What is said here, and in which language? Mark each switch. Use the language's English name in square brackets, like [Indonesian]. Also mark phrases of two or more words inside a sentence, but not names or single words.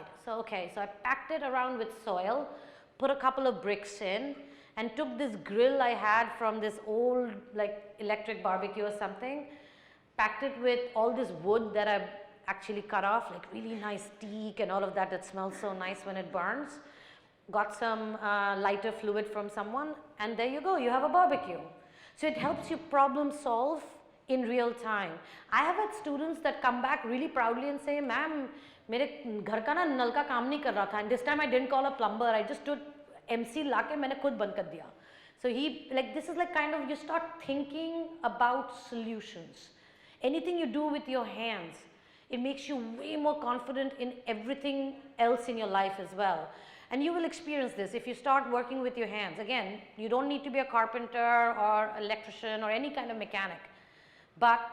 [English] So I packed it around with soil, put a couple of bricks in, and took this grill I had from this old electric barbecue or something, packed it with all this wood that I actually cut off, like really nice teak and all of that smells so nice when it burns. Got some lighter fluid from someone, and there you go, you have a barbecue. So it helps you problem solve in real time. I have had students that come back really proudly and say, ma'am, [Hindi] मेरे घर का ना नल का काम नहीं कर रहा था, [English] and this time I didn't call a plumber, I just stood MC [Hindi] लाके मैंने खुद बंद कर दिया. [English] So this is like kind of, you start thinking about solutions. Anything you do with your hands, it makes you way more confident in everything else in your life as well. And you will experience this if you start working with your hands. Again, you don't need to be a carpenter or electrician or any kind of mechanic.